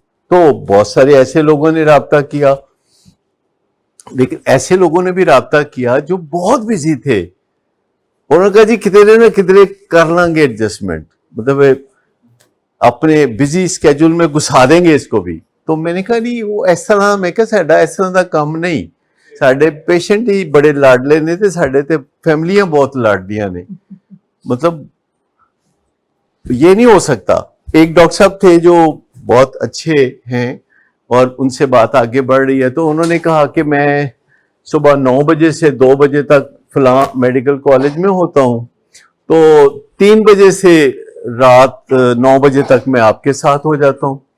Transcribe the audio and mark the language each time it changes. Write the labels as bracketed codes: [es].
[ur] تو بہت سارے ایسے لوگوں نے رابطہ کیا، لیکن ایسے لوگوں نے بھی رابطہ کیا جو بہت بزی تھے. انہوں نے کہا جی کتنے نہ کتنے کر لیں گے ایڈجسٹمنٹ، مطلب اپنے بزی اسکیجول میں گھسا دیں گے اس کو بھی. تو میں نے کہا نہیں، وہ اس طرح، میں کہا [pa] ساڈا اس طرح دا کام نہیں. ساڈے پیشنٹ ہی بڑے لاڈلے نے تے ساڈے تے فیملیاں بہت لاڈلیاں نے. [ur] مطلب یہ نہیں ہو سکتا. ایک ڈاکٹر صاحب تھے جو بہت اچھے ہیں اور ان سے بات آگے بڑھ رہی ہے، تو انہوں نے کہا کہ میں صبح 9 بجے سے 2 بجے تک فلاں میڈیکل کالج میں ہوتا ہوں، تو 3 بجے سے رات 9 بجے تک میں آپ کے ساتھ ہو جاتا ہوں.